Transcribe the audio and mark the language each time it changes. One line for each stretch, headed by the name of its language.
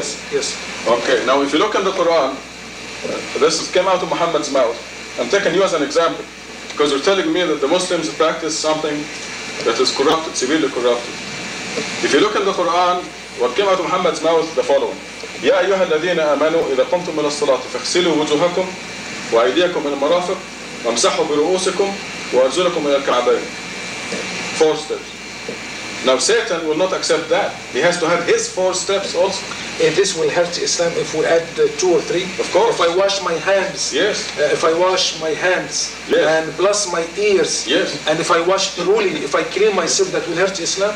English: Yes. Yes. Okay, now if you look in the Quran, this came out of Muhammad's mouth. I'm taking you as an example because you're telling me that the Muslims practice something that is corrupted, severely corrupted. If you look in the Quran, what came out of Muhammad's mouth is the following.
Arabic: يا أيها الذين آمنوا إذا قمتم من الصلاة فاغسلوا وجوهكم وأيديكم إلى المرافق وامسحوا برؤوسكم وأرجلكم إلى الكعبين.
English: 4 steps. Now Satan will not accept that. He has to have his 4 steps also. And this will hurt Islam if we add 2 or 3. Of course. If I wash my hands. Yes. If I wash my hands. Yes. And plus my ears. Yes. And if I wash thoroughly, if I clean myself, that will hurt Islam.